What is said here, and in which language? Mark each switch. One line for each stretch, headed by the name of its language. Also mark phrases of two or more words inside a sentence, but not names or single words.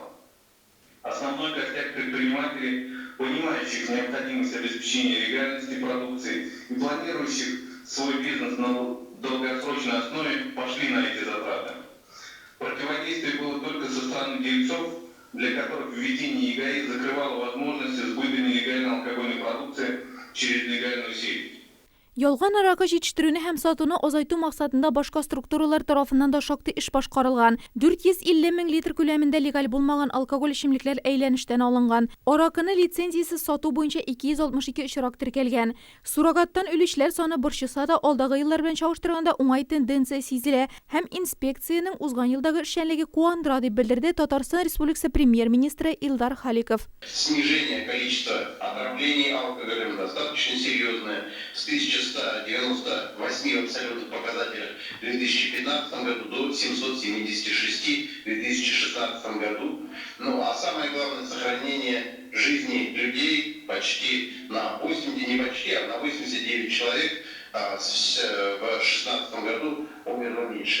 Russian: Основной костяк предпринимателей, понимающих необходимость обеспечения легальности продукции и планирующих свой бизнес на долгосрочной основе, пошли на эти затраты. Противодействие было только со стороны дельцов, для которых введение ЕГАИС закрывало возможности сбыта нелегальной алкогольной продукции через легальную сеть.
Tatar: Ялган аракы җитештерүне һәм сатуны азайту максатында башка структуралар тарафыннан да шактый эш башкарылган. 450 мең литр күләмендә легаль булмаган алкоголь эчемлекләр әйләнештән алынган. Аракыны лицензиясез сату буенча 262 очрак теркәлгән. Суррогаттан үлүчләр саны борчыса да, алдагы еллар белән чагыштырганда уңай тенденция сизелә һәм инспекциянең узган елдагы эшчәнлеге куандыра дип белдерде Татарстан Республикасы премьер-министры Илдар Халиков.
Russian: Снижение количества отравлений алкоголем достаточно серьезное. С 1198 в абсолютных показателях в 2015 году до 776 в 2016 году. Ну а самое главное, сохранение жизни людей почти на 80, не почти, а на 89 человек в 2016 году умерло меньше.